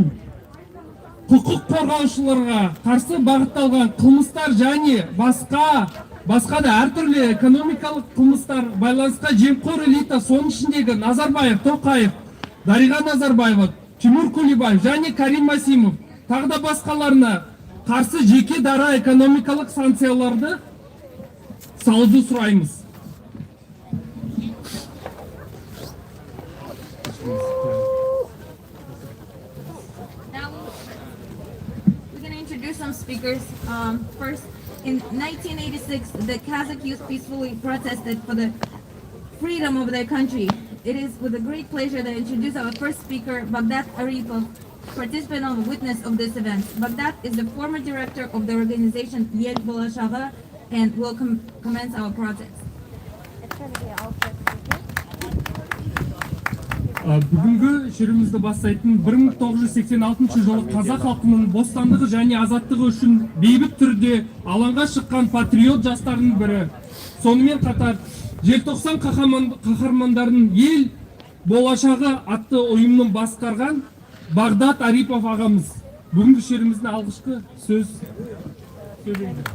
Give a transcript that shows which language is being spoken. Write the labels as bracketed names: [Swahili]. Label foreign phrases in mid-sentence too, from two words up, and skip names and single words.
[Kazakh] Құқық қорғаушыларға қарсы бағытталған қылмыстар және басқа да әртүрлі экономикалық қылмыстар байланысқа жемқор элита, соның ішіндегі Назарбаев, Тоқаев, Дариға Назарбаева, Тимур Кулибаев және Карим Масимов тағы да басқаларына қарсы жеке дара экономикалық санкцияларды салуды сұраймыз. [English] Some speakers. First, in 1986, the Kazakh youth peacefully protested for the freedom of their country. It is with a great pleasure that I introduce our first speaker, Begzat Aripov, participant and witness of this event. Begzat is the former director of the organization Ел Bilash and will commence our protest. [Kazakh] Бүгінгі шерімізді бастайтын 1986 жылы қазақ халқының бостандығы және азаттығы үшін бейбіт түрде алаңға шыққан патриот жастарының бірі. Сонымен қатар желтоқсан қаһармандарының ел болашағы атты ұйымның басқарған Бегзат Арипов ағамыз бүгінгі шеріміздің алғашқы сөз сөйлейді.